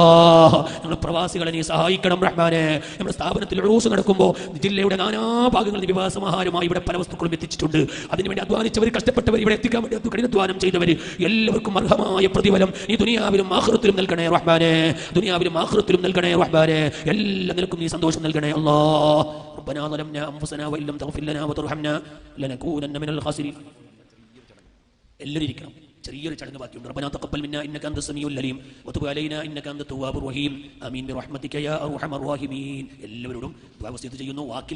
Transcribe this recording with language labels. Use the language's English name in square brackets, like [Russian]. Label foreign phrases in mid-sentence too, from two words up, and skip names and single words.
[Malayalam] ഞങ്ങളുടെ പ്രവാസികളെ നീ സഹായിക്കണം റഹ്മാനേ. നമ്മുടെ സ്ഥാപനത്തിൽ ഉറൂസ് നടക്കുമ്പോൾ ജില്ലയുടെ നാനാഭാഗങ്ങളിൽ വിവാസമാഹാരമായി ഇവിടെ പല വസ്തുക്കളും എത്തിച്ചിട്ടുണ്ട്. അതിനുവേണ്ടി അധ്വാനിച്ചവർ, കഷ്ടപ്പെട്ടവർ, ഇവിടെ എത്തിക്കാൻ വേണ്ടി കഠിനാധ്വാനം ചെയ്തവർ എല്ലാവർക്കും അർഹമായ പ്രതിഫലം നീ ദുനിയാവിലും ആഖിറത്തിലും നൽകണേ റഹ്മാനേ. ദുനിയാവിലും ആഖിറത്തിലും നൽകണേ റഹ്മാനേ. എല്ലാ നിലക്കും നീ സന്തോഷം നൽകണേ അല്ലാ. [Arabic] ربنا ظلمنا أنفسنا وإن لم تغفر لنا وترحمنا لنكونن من الخاسرين. [Malayalam] എല്ലാവരും ഇരിക്കണം. ചെറിയൊരു ചടങ്ങ് ബാക്കിയുണ്ട്. [Arabic] ربنا تقبل منا إنك أنت السميع العليم وتب علينا إنك أنت التواب الرحيم آمين برحمتك يا أرحم الراحمين. [Malayalam] എല്ലാവരോടും ദുആ വസിയത്ത് ചെയ്യുന്നു. വാക്കിൽ